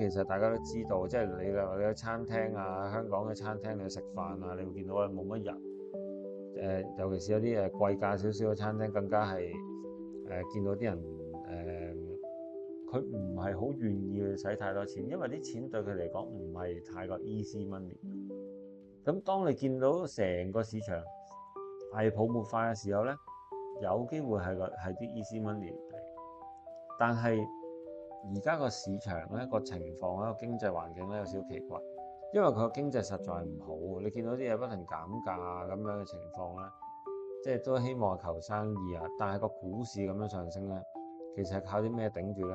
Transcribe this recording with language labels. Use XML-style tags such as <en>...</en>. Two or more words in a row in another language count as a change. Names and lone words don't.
<yue>其實大家都知道，即係你去餐廳啊，香港嘅餐廳你去食飯啊，你會見到冇乜人。尤其是有啲貴價少少嘅餐廳，更加係見到啲人佢唔係好願意去使太多錢，因為啲錢對佢嚟講唔係太過</yue> <en>easy money。</en> <yue>咁當你見到成個市場係泡沫化嘅時候咧，有機會係啲</yue> <en>easy money</en> <yue>嚟。但係而家個市場咧個情況咧個經濟環境咧有少少奇怪。因為佢個經濟實在係唔好，你見到啲嘢不停減價咁樣嘅情況咧，即係都希望求生意啊。但係個股市咁樣上升咧，其實係靠啲咩頂住咧？</yue>